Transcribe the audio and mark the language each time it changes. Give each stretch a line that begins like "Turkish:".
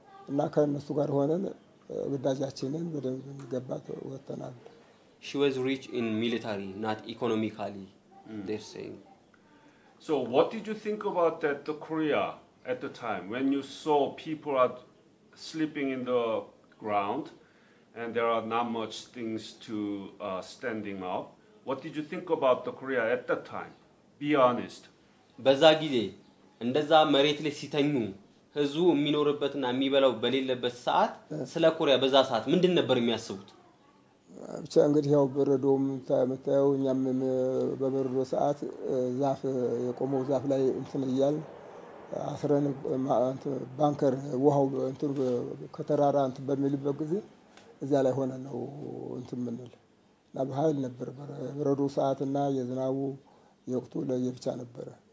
Amharic: እና ከነሱ ጋር ሆነን ግዳጃችንን በደንብ ገባት ወተናል።
English: She was rich in military, not economically, they're saying. So what did you think about that, the Korea at the time when you saw people are sleeping in the ground and there are not much things to standing up? What did you think about the Korea at that time? Be honest.
Amharic: በዛ ጊዜ እንደዛ መሬት ላይ ሲተኙ ህዝቡ የሚኖርበትና የሚበላው በሌለበት ሰዓት ስለ ኮሪያ በዛ ሰዓት ምንድን ነበር የሚያስቡት? ብቻ እንግዲህ ያው በረዶም ታመጣው እኛም በበረዶ ሰዓት ዛፍ የቆመው ዛፍ ላይ እንትን ይያል አስረን ባንከር ውሃው እንትን ከተራራ እንትን በሚልበት ጊዜ እዛ ላይ ሆነ ነው እንትን ምንል እና በኃይል ነበር በረዶ ሰዓትና የዝናቡ የወቅቱ ለየብቻ ነበር